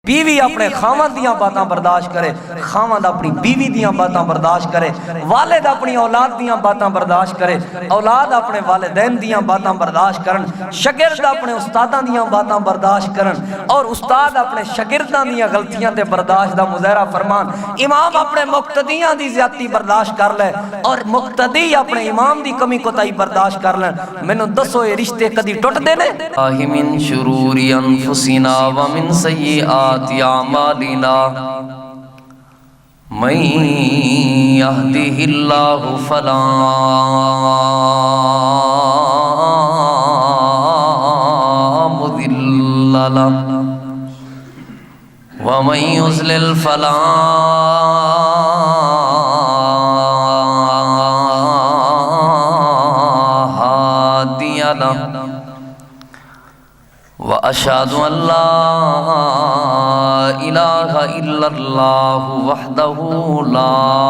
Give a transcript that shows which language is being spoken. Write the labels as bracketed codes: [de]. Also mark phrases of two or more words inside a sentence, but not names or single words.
[pa] بیوی اپنے خاوند دیاں باتاں برداشت کرے، خاوند اپنی بیوی دیاں باتاں برداشت کرے، والد اپنی اولاد دیاں باتاں برداشت کرے، اولاد اپنے والدین دیاں باتاں برداشت کرن، شاگرد اپنے استاداں دیاں باتاں برداشت کرن، اور استاد اپنے شاگرداں دیاں غلطیاں تے برداشت دا مظاہرہ فرمان۔ امام اپنے مقتدیاں دی زیادتی برداشت کر لے اور مقتدی اپنے امام دی کمی کوتاہی برداشت کر لیں۔ مینوں دسو یہ رشتے کدی ٹوٹ دینے؟ [ar] من شرور انفسنا ومن سیئات اعمالنا من يهده الله فلا مضل له ومن يضلل فلا هادي له وأشهد أن لا إله إلا الله وحده لا